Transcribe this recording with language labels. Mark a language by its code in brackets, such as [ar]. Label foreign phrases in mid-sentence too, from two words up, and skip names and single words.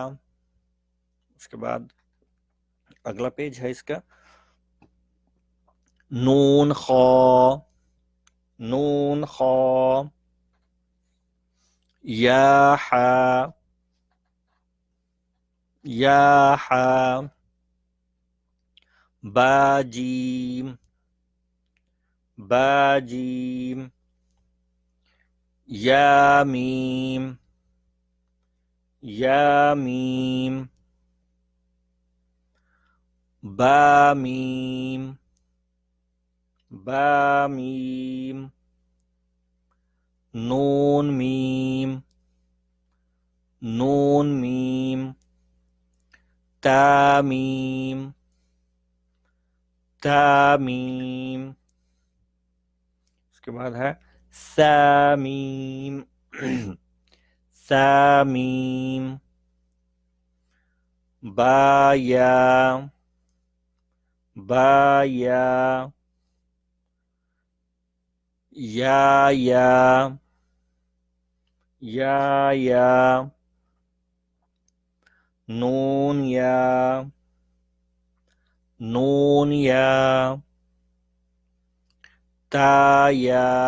[ur] اس کے بعد اگلا پیج ہے اس کا نون خا، نون خا، یا حا، یا حا، با جیم، با جیم، یا میم، یا میم، با میم، با میم، نون میم، نون میم، تا میم، تا میم. اس کے بعد ہے سا میم، سا میم، با یا، با یا، یا یا، یا یا، نون یا، نون یا، تا یا،